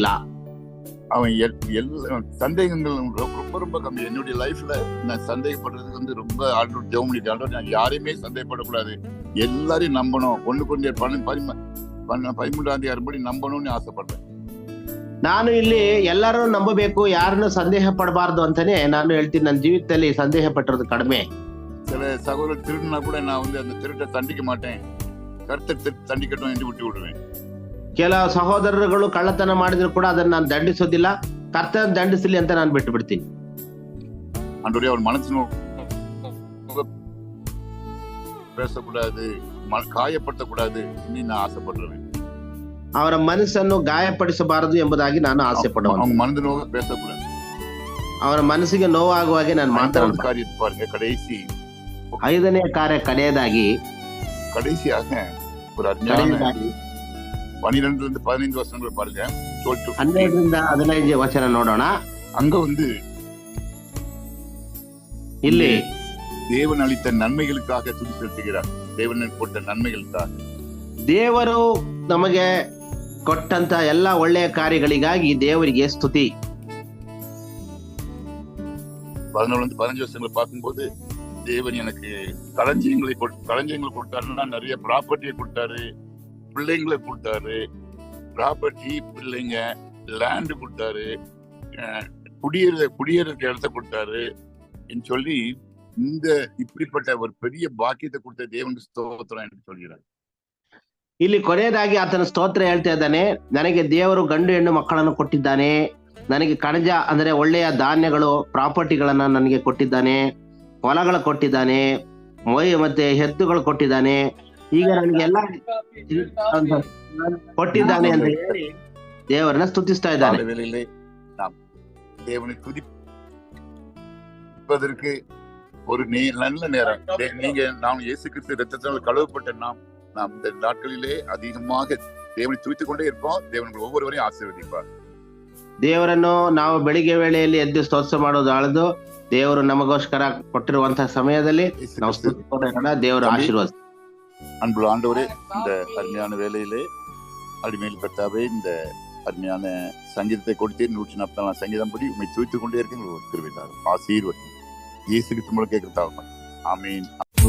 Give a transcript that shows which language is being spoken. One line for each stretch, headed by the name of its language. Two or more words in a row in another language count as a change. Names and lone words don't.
Tamil: அவன் சந்தேகங்கள் ரொம்ப ரொம்ப கம்மி. என்னுடைய லைஃப்ல நான் சந்தேகப்படுறதுக்கு வந்து ரொம்ப ஆல்ரெடி ஜெபம் பண்ணிட்டேன். நான் யாரையுமே சந்தேகப்படக்கூடாது, எல்லாரையும் நம்பணும், ஒண்ணுக்கு 13 படி நம்பணும்னு ஆசைப்படுறேன்.
Kannada: ನಾನು ಇಲ್ಲಿ ಎಲ್ಲರೂ ನಂಬಬೇಕು, ಯಾರನ್ನು ಸಂದೇಹ ಪಡಬಾರ್ದು ಅಂತಾನೆ ನಾನು ಹೇಳ್ತೀನಿ. ನನ್ನ ಜೀವಿತದಲ್ಲಿ ಸಂದೇಹ ಪಟ್ಟಿರೋದು ಕಡಿಮೆ.
Tamil: சில சகோதரர் திருடுனா கூட நான் வந்து அந்த திருட்டை தண்டிக்க மாட்டேன், கர்த்தர் தண்டிக்கட்டும் என்று விட்டு விடுவேன்.
Kannada: ಕೆಲವು ಸಹೋದರರುಗಳು ಕಳ್ಳತನ ಮಾಡಿದ್ರು ಕೂಡ ಅದನ್ನ ನಾನು ದಂಡಿಸೋದಿಲ್ಲ, ಕರ್ತನ ದಂಡಿಸಲಿ ಅಂತ ನಾನು ಬಿಟ್ಟು ಬಿಡ್ತೀನಿ.
Tamil: ஆண்டவரே அவன் மனசு பேசக்கூடாது, காயப்படுத்தக்கூடாது என்று நான் ஆசைப்படுறேன்.
Kannada: ಅವರ ಮನಸ್ಸನ್ನು ಗಾಯಪಡಿಸಬಾರದು ಎಂಬುದಾಗಿ ನಾನು ಆಸೆ ಪಡುವನು.
Tamil: அவங்க மனது நோக பேசக்கூடாது,
Kannada: ಅವರ ಮನಸ್ಸಿಗೆ ನೋವಾಗುವ ಹಾಗೆ ನಾನು ಮಾತಾಡೋದು.
Tamil: காரியத்தை பாருங்க, கடைசி
Kannada: 5ನೇ ಕಾರ್ಯ
Tamil: கடைசியாக ஒரு அருமையான 12-15 வசனங்கள் பாருங்க.
Kannada: 12-15 ವಚನ ನೋಡೋಣ.
Tamil: அங்க வந்து
Kannada: ಇಲ್ಲಿ
Tamil: தேவன் அளித்த நன்மைகளுக்காக துதி செலுத்துகிறார். தேவன் ಕೊಟ್ಟ நன்மைகளுக்காக,
Kannada: ದೇವರು ನಮಗೆ ಕೊಟ್ಟಂತ ಎಲ್ಲ ಒಳ್ಳೆಯ ಕಾರ್ಯಗಳಿಗಾಗಿ ದೇವರಿಗೆ ಸ್ತುತಿ.
Tamil: 14-15 வசனங்களை பார்க்கும்போது தேவன் எனக்கு களஞ்சியங்களை கொடுத்தாருன்னா நிறைய ப்ராப்பர்ட்டியை கொடுத்தாரு, பிள்ளைங்களை கொடுத்தாரு. ப்ராப்பர்ட்டி, பிள்ளைங்க, லேண்டு கொடுத்தாரு, குடியேறதுக்கு இடத்த கொடுத்தாரு சொல்லி இந்த இப்படிப்பட்ட ஒரு பெரிய பாக்கியத்தை கொடுத்த தேவனுக்கு ಸ್ತೋತ್ರ என்று சொல்கிறார்.
Kannada: ಇಲ್ಲಿ ಕೊನೆಯದಾಗಿ ಆತನ ಸ್ತೋತ್ರ ಹೇಳ್ತಾ ಇದ್ದಾನೆ. ನನಗೆ ದೇವರು ಗಂಡು ಹೆಣ್ಣು ಮಕ್ಕಳನ್ನು ಕೊಟ್ಟಿದ್ದಾನೆ, ನನಗೆ ಕಣಜ ಅಂದ್ರೆ ಒಳ್ಳೆಯ ಧಾನ್ಯಗಳು, ಪ್ರಾಪರ್ಟಿಗಳನ್ನ ನನಗೆ ಕೊಟ್ಟಿದ್ದಾನೆ, ಹೊಲಗಳು ಕೊಟ್ಟಿದ್ದಾನೆ, ಮತ್ತೆ ಎತ್ತುಗಳು ಕೊಟ್ಟಿದ್ದಾನೆ, ಈಗ ನನಗೆ ಎಲ್ಲ ಕೊಟ್ಟಿದ್ದಾನೆ ಅಂತ ಹೇಳಿ ದೇವರನ್ನ ಸ್ತುತಿಸ್ತಾ ಇದ್ದಾನೆ.
Tamil: நாம் தேவனை துதிப்பதற்கு ஒரு நல்ல நேரம். நாம் இயேசு கிறிஸ்து ரத்தத்தால் கழுவப்பட்ட நாம் இந்த நாட்களிலே அதிகமாக தேவனை துதித்துக் கொண்டே இருப்போம். தேவன் ஒவ்வொருவரையும் ஆசீர்வதிப்பார்.
Kannada: ದೇವರನ್ನು ನಾವು ಬೆಳಿಗ್ಗೆ ವೇಳೆಯಲ್ಲಿ ಎದ್ದು ಸ್ತೋತ್ರ ಮಾಡೋದು ಆಳದು. ದೇವರು ನಮಗೋಸ್ಕರ ಕೊಟ್ಟಿರುವಂತಹ ಸಮಯದಲ್ಲಿ ನಾವು ಸ್ತೋತ್ರ ದೇವರ ಆಶೀರ್ವಾದ.
Tamil: அன்புள்ள ஆண்டவரே, இந்த அருமையான வேலையிலே அடிமையில் கர்த்தாவே இந்த அருமையான சங்கீதத்தை கொடுத்தேன். 144 சங்கீதம் படி உண்மை துய்த்துக் கொண்டே இருக்கேன். கிருபையாக ஆசீர்வதி. இயேசு கிறிஸ்து மூலம் கேட்கிறதாக. ஆமீன்.